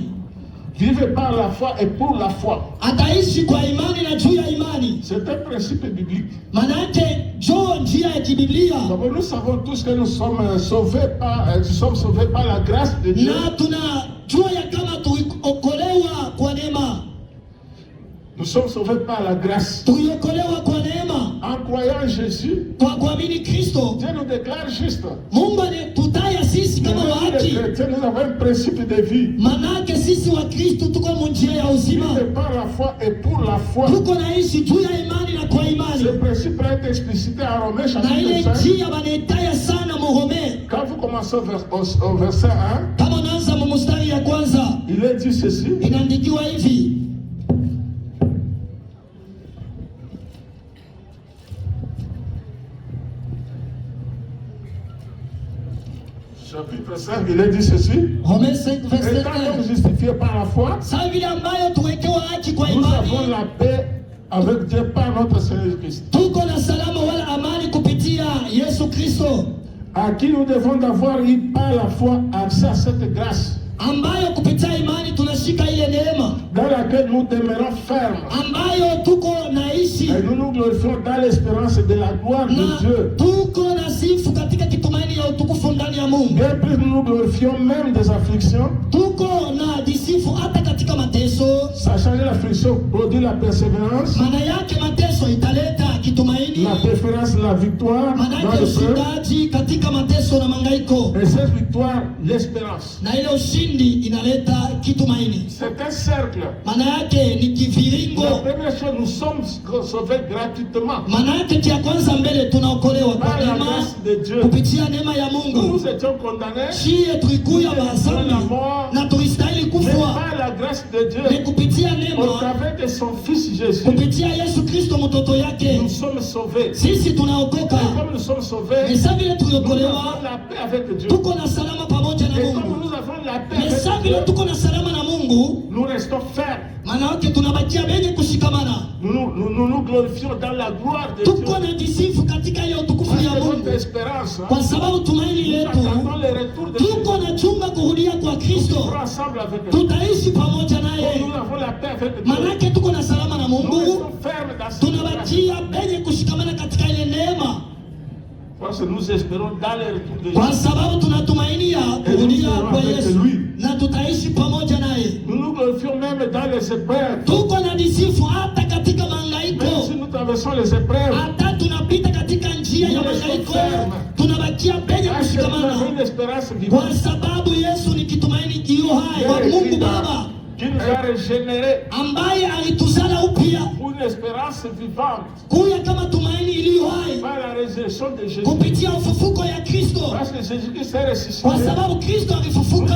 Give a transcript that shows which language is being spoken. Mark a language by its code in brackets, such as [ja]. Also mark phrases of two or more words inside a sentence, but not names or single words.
[fr] Vivez par la foi et pour la foi. [sw] Ataishi kwa imani na juu ya imani. [fr] C'est un principe biblique. [sw] Manake jo njia ya kibiblia. [fr] Donc nous savons tous que nous sommes sauvés par la grâce de Dieu. [sw] Na tunajua ya kama tuokolewa kwa neema. [fr] Nous sommes sauvés par la grâce. [sw] Tuliokolewa kwa neema. [fr] En croyant en Jésus, [sw] Kwa kuamini Kristo, [fr] Dieu nous déclare juste. [sw] Mungu anatutaya sisi kama [fr] Les [sw] wahaki. [fr] chrétiens, nous avons un principe de vie. [sw] Manake sisi wa Kristo tuko munjia ya uzima. [fr] Vivez par la foi et pour la foi. [sw] Tuko naishi juu ya imani na kwa [fr] Ce [sw] imani. [fr] principe est explicité en Romains [sw] Na ile [fr] chapitre 5. [sw] njia wanaitaya sana Murome. [fr] Quand vous commencez au verset 1, [sw] Kama unaanza mstari ya kwanza, [fr] il est dit ceci. [sw] inaandikiwa hivi. [fr] Chapitre 5, il est dit ceci. Romains 5 verset Étant 1. donc justifiés par la foi, [sw] Sasa vile ambayo tuwekewa haki kwa [fr] nous avons [sw] imani, [fr] la paix avec Dieu par notre Seigneur Christ, [sw] tuko na salama wala amani kupitia Yesu Kristo, [fr] à qui nous devons d'avoir eu par la foi accès à cette grâce, [sw] ambayo kupitia imani tunashika ile neema, [fr] dans laquelle nous demeurons fermes. [sw] ambayo tuko naishi [fr] Et nous nous glorifions dans l'espérance de la gloire de [sw] na [fr] Dieu. [sw] tuko na sifu katika kitumaini ya utukufu ndani ya Mungu. [fr] Bien plus, nous nous glorifions même des afflictions, [sw] Tuko na disifu hata katika mateso. [fr] sachant que l'affliction produit la persévérance, [sw] Maana yake mateso italeta kitumaini, [fr] la préférence, la victoire [sw] maana [fr] dans [sw] yake [fr] le peuple, [sw] ushindaji katika mateso na mangaiko, [fr] et cette victoire, l'espérance. [sw] na ile ushindi inaleta kitumaini. [fr] C'est un cercle. [sw] Maana yake ni [fr] La [sw] kiviringo. [fr] première chose, nous sommes sauvés gratuitement [sw] Maana yake kia kwanza mbele tunaokolewa kwa [fr] par la [sw] neema [fr] grâce de Dieu. [sw] kupitia neema ya Mungu. [fr] Nous étions condamnés, [sw] Shie tulikuya masambi na tulistahili [fr] mais [sw] kufwa, [fr] par la grâce de [sw] ni [fr] Dieu, [sw] kupitia [fr] au [sw] neema, [fr] travers de son Fils Jésus, [sw] kupitia Yesu Kristo mtoto yake [fr] nous sommes sauvés. [sw] sisi tunaokoka. [fr] Et comme nous sommes sauvés, [sw] Ni sawa vile [fr] nous [sw] tuliokolewa, [fr] avons la paix avec Dieu. [sw] tuko na salama pamoja na [fr] Et comme [sw] Mungu. [fr] nous avons la paix [sw] Ni sawa [fr] avec [sw] vile [fr] Dieu, [sw] tuko na salama na Mungu, [fr] nous restons fermes. [sw] maana yake tunabakia benye kushikamana. [fr] Nous glorifions dans la gloire de [sw] Tuko [fr] Dieu. [sw] na jisifu katika ile utukufu [fr] Parce [sw] ya [fr] que [sw] Mungu, [fr] notre espérance, [sw] kwa sababu tumaini [fr] nous [sw] letu [fr] attendons le retour de Dieu. [sw] tuko na chunga kurudia kwa [fr] Nous [sw] Kristo, [fr] serons ensemble avec Dieu. [sw] tutaishi pamoja [fr] Comme [sw] naye. [fr] nous avons la paix avec Dieu. [sw] Manake tuko na salama na [fr] Nous [sw] Mungu, [fr] restons fermes dans cette grâce. [sw] tunabakia benye kushikamana katika ile neema, [fr] Parce que nous espérons dans le retour de [sw] kwa [fr] Jésus. [sw] sababu tunatumainia kurudia kwa Yesu na tutaishi pamoja naye. [fr] Nous nous glorifions même dans les épreuves. [sw] Tuko na disifu hata katika [fr] Même si [sw] mangaiko, [fr] nous traversons les épreuves, [sw] hata tunapita katika njia njia ya mahangaiko, tunabakia penye kushikamana, kwa sababu Yesu ni kitumaini kilio hai wa Mungu Baba ambaye alituzala upya kuya kama tumaini iliyo hai kupitia ufufuko ya Kristo, kwa sababu Kristo alifufuka.